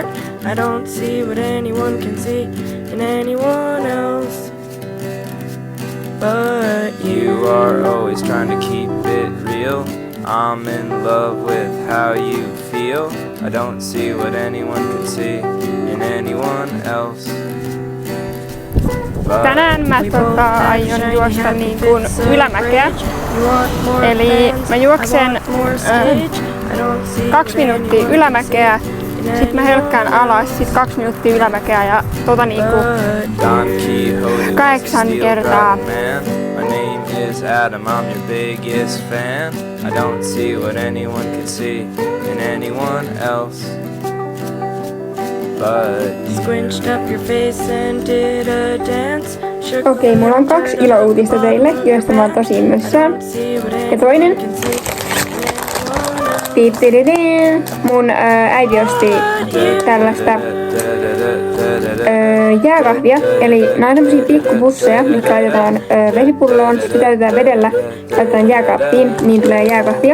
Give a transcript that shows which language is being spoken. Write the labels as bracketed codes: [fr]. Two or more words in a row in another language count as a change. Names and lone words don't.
[en] I don't see what anyone can see in anyone else but You are always trying to keep it real. I'm in love with how you feel. I don't see what anyone can see in anyone else. [fi] Tänään mä aion juosta niin kuin ylämäkeä. Eli mä juoksen 2 minuuttia ylämäkeä, sit mä hölkkään alas, sit 2 minuuttia ylämäkeä ja niinku 8 kertaa. [en] My name is Adam, I'm your biggest fan. I don't see what anyone can see in anyone else but squinched up your face and did a dance. [fi] Okei, mulla on 2 ilouutista teille, joista mä oon tosi innoissaan. Ja toinen. Mun äiti osti tällaista jääkahvia. Eli nää on semmosia pikkupusseja, mitkä laitetaan vesipulloon, sitten täytetään vedellä, laitetaan jääkaappiin, niin tulee jääkahvia.